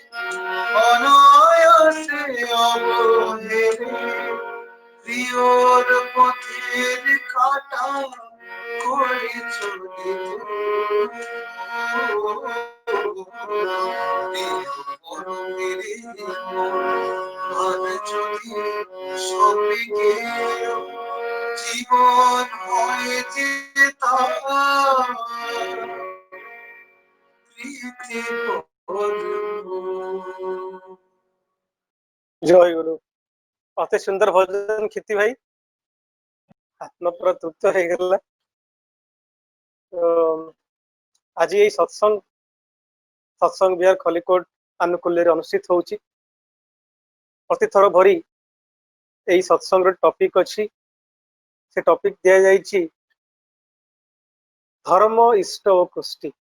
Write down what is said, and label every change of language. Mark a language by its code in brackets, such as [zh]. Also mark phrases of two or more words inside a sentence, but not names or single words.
[bn] অনায়াসে অবহেলে প্রিয়র পথের কাটা করে চলে জীবন হয় যে তার প্রীতি জয় গুরু। অতি সুন্দর ভজন [or] କ୍ଷିତି ଭାଇ, ଆତ୍ମା ପୁରା ତୃପ୍ତ ହେଇଗଲା। ଆଜି ଏଇ ସତ୍ସଙ୍ଗ ବିହାର ଖଲିକୋଟ ଆନୁକୂଲ୍ୟରେ ଅନୁଷ୍ଠିତ ହଉଛି। ପ୍ରତିଥର ଭରି ଏଇ ସତ୍ସଙ୍ଗର ଟପିକ ଅଛି, ସେ ଟପିକ ଦିଆଯାଇଛି ଧର୍ମ ଇଷ୍ଟ ଓ କୃଷ୍ଟି।